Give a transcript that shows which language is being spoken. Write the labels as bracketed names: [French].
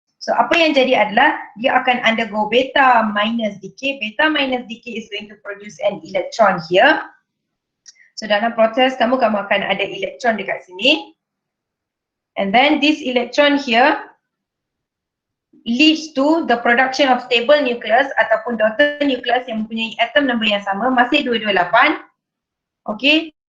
[Malay] So apa yang jadi adalah dia akan [English] undergo beta minus decay. Beta minus decay is going to produce an electron here. [Malay] So dalam proses kamu akan ada electron dekat sini. [English] And then this electron here leads to the production of stable nucleus ataupun daughter nucleus [Malay] yang mempunyai atom number yang sama, masih 228. [English] Okay.